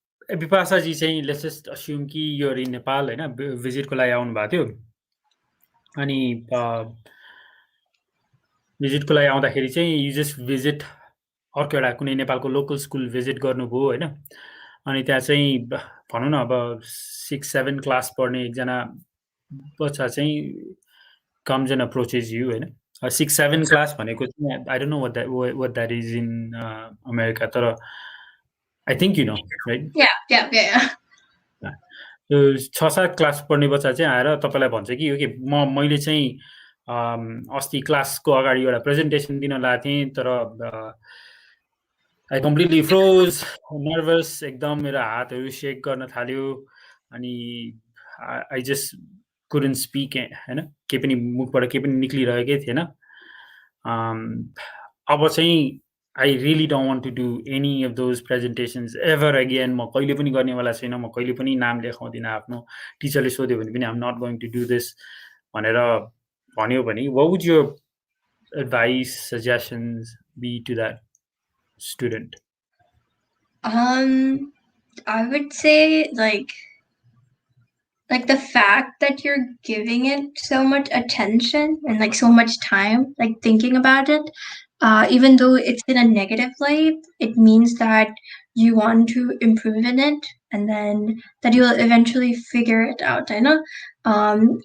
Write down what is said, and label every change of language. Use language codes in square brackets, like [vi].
[ne] Bipasha ji चाहिँ [en] let's just assume [ne] कि [en] you're in Nepal [ne] हैन, भिजिटको लागि आउनु भएको थियो, अनि भिजिटको लागि आउँदाखेरि चाहिँ [en] you just visit [ne] अर्को एउटा कुनै नेपालको लोकल स्कुल भिजिट गर्नुभयो हैन, अनि त्यहाँ चाहिँ भनौँ न अब 6-7 क्लास पढ्ने एकजना बच्चा चाहिँ [en] comes and approaches you [ne] हैन. 6-7 क्लास भनेको चाहिँ [en] I don't know what that is in America, तर I think you know, right? Yeah. [ne] 6-7 class पढ्ने बच्चा चाहिँ आएर तपाईलाई भन्छ कि ओके मैले चाहिँ अस्ति क्लासको अगाडि एउटा प्रेजेन्टेसन दिन लागेको थिएँ, तर [en] I completely froze, nervous, [ne] एकदम मेरो हातहरू शेक गर्न थाल्यो, अनि [en] I just couldn't speak [ne] हैन, के पनि मुखबाट के पनि निक्लिरहेकै थिएन. अब चाहिँ [en] I really don't want to do any of those presentations ever again. [ne] म कहिले पनि गर्नेवाला छैन, म कहिले पनि नाम लेखाउँदिनँ आफ्नो, टिचरले सोध्यो भने पनि [en] I'm not going to do this [ne] भनेर भन्यो भने, [en] what would your advice, suggestions be to that student? I would say like the fact that you're giving it so much attention and like so much time, like thinking about it, even though it's in a negative light, it means that you want to improve in it, and then that you'll eventually figure it out. I know.